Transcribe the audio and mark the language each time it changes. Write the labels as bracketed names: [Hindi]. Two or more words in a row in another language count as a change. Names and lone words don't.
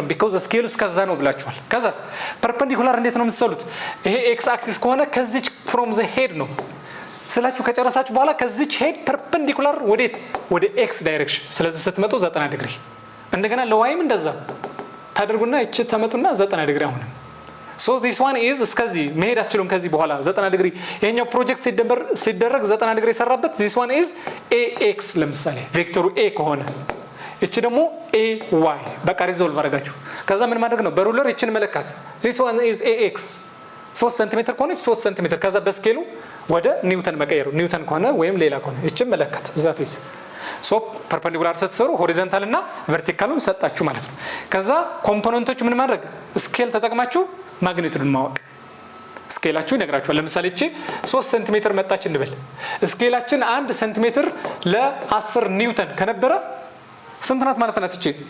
[Amharic] ቢኮዝ ስኬሉ እስከዛ ነው ብላችኋል ከዛስ ፐርፔንዲኩላር እንዴት ነው የምትሰሉት ይሄ [English] X axis [Amharic] ከሆነ ከዚች [English] from the head [Amharic] ነው ስላችሁ ከጨረሳችሁ በኋላ ከዚች ሄድ ፐርፔንዲኩላር ወደ ኤክስ ዳይሬክሽን ስለዚህ ስትመጡ 90 ዲግሪ እንደገና ለዋይም እንደዛ ታደርጉና እቺ ተመጡና 90 ዲግሪ አሁን [English] so this one is [Amharic] እስከዚህ መሄድ አትችሉም ከዚህ በኋላ 90 ዲግሪ ይሄኛው ፕሮጀክት ሲደረግ 90 ዲግሪ ሰራበት [English] this one is ax [Amharic] ለምሳሌ ቬክተሩ a ከሆነ እቺ ደግሞ ay በቃ ሪዞልቭ አደረጋችሁ ከዛ ምን ማድረግ ነው በሩለር እቺን መለካት [English] this one is ax [Amharic] 3 ሴንቲሜትር ከሆነ 3 ሴንቲሜትር ከዛ በስኬሉ ወደ ኒውተን መቀየሩ ኒውተን ከሆነ ወይም ሌላ ከሆነ እቺን መለካት [English] that is [Amharic] ሶ ፐርፔንዲኩላር ስትሰሩ ሆሪዞንታል እና ቨርቲካሉን ሰጣችሁ ማለት ነው ከዛ ኮምፖነንቶች ምን ማድረግ ስኬል ተጠቅማችሁ ማግኒቱዱን ማወቅ ስኬላችሁ ይነግራችኋል ለምሳሌ እቺ 3 ሴንቲሜትር መጣች እንበል ስኬላችን 1 ሴንቲሜትር ለ10 ኒውተን ከነበረ ስንት ናት ማለት ናት እቺ